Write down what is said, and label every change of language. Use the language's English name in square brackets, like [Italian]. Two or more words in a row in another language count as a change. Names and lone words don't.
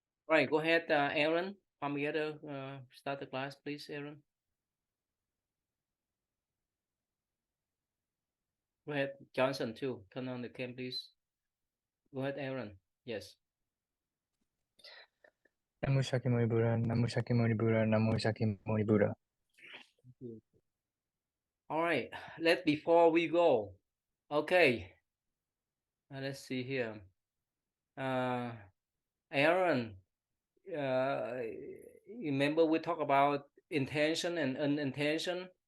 [English] All right, go ahead, Aaron. Come together, start the class, please, Aaron. Go ahead, Johnson, too. Turn on the cam, please. Go ahead, Aaron. Yes. [Sanskrit] Namo Shakyamuni Buddha, Namo Shakyamuni Buddha, Namo Shakyamuni Buddha. [English] All right, before we go, okay, let's see here. Aaron, remember we talk about intention and unintention?